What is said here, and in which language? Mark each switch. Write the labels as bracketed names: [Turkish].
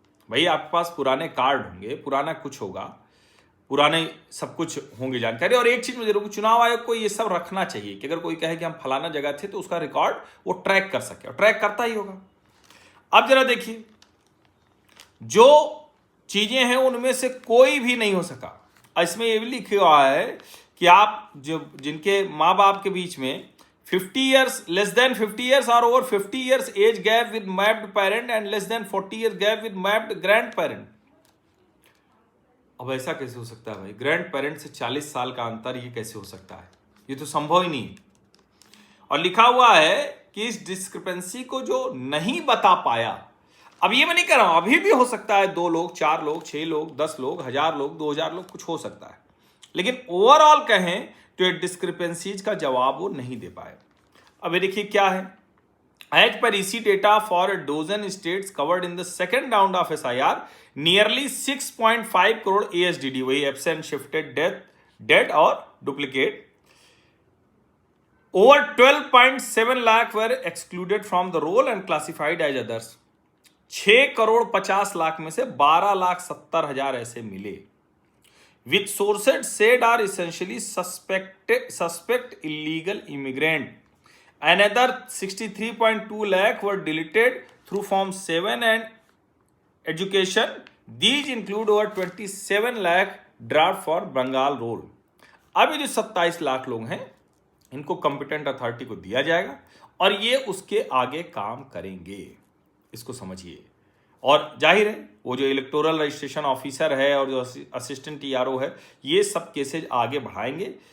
[Hindi] भाई आपके पास पुराने कार्ड होंगे, पुराना कुछ होगा, पुराने सब कुछ होंगे जानकारी। और एक चीज में जरूर, चुनाव आयोग को ये सब रखना चाहिए कि अगर कोई कहे कि हम फलाना जगह थे तो उसका रिकॉर्ड वो ट्रैक कर सके, और ट्रैक करता ही होगा। अब जरा देखिए, जो चीजें हैं उनमें से कोई भी नहीं हो सका। इसमें ये भी लिखा हुआ है कि आप जो जिनके माँ बाप के बीच में [English] 50 years, less than 50 years or over 50 years age gap with mapped parent and less than 40 years gap with mapped grandparent। [Hindi] अब ऐसा कैसे हो सकता है भाई? ग्रैंड पेरेंट से 40 साल का अंतर, ये कैसे हो सकता है? ये तो संभव ही नहीं। और लिखा हुआ है कि इस डिस्क्रिपेंसी को जो नहीं बता पाया, अब ये मैं नहीं कह रहा हूं, अभी भी हो सकता है 2 लोग, 4 लोग, 6 लोग, 10 लोग, 1000 लोग, 2000 लोग, कुछ हो सकता है, लेकिन ओवरऑल कहें तो ये डिस्क्रिपेंसीज का जवाब वो नहीं दे पाए। [English] अब ये देखिए क्या है, एज पर इसी data for dozen states covered in the second round of SIR, nearly 6.5 crore ASDD, वही एब्सेंट, शिफ्टेड, डेड और duplicate, over 12.7 lakh were excluded from the roll and classified as others। [Hindi] 6 crore 50 lakh में से 12,70,000 ऐसे मिले। [English] With sources said are essentially suspect illegal immigrant। Another 63.2 lakh were deleted through Form 7 and education। These include over 27 lakh draft for Bengal roll। [Hindi] अब ये जो 27 लाख लोग हैं, इनको कॉम्पिटेंट अथॉरिटी को दिया जाएगा और ये उसके आगे काम करेंगे, इसको समझिए। और जाहिर है वो जो इलेक्टोरल रजिस्ट्रेशन ऑफिसर है और जो असिस्टेंट TRO है, ये सब केसेज आगे बढ़ाएंगे।